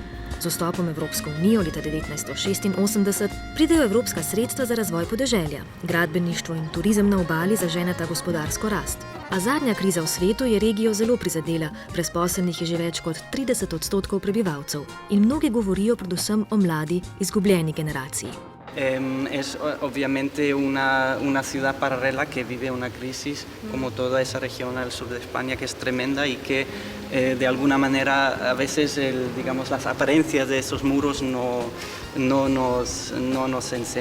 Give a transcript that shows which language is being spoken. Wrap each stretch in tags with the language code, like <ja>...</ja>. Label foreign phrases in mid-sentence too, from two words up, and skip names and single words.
<sl>Z vstopom v Evropsko unijo leta 1986 pridejo evropska sredstva za razvoj podeželja. Gradbeništvo in turizem na obali zaženeta gospodarsko rast. A zadnja kriza v svetu je regijo zelo prizadela, brezposelnih je že več kot 30% prebivalcev. In mnogi govorijo predvsem o mladi, izgubljeni generaciji.</sl> <es>Es obviamente una ciudad paralela que vive una crisis, como toda esa región al sur de España, que es tremenda y que de alguna manera a veces digamos, las apariencias de esos muros no nos enseñan, ¿no?</es>